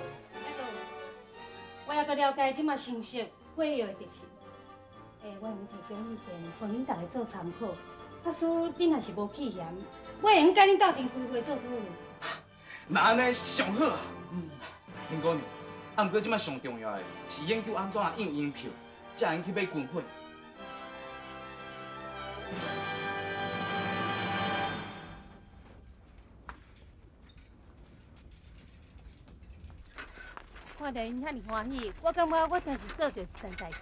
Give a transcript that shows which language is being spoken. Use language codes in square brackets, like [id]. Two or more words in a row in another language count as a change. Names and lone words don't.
[nan] 我还阁了解即马新式火药的特性，我用提供意见，互恁大家做参考。假使恁若是无气嫌，我会用甲恁斗阵开会做讨论。那安尼上好啊！林姑娘，啊，毋过即摆上重要的是研究安怎印银票，才用去买军火。看到因遐尼欢喜，我感觉我真是做着一件代志。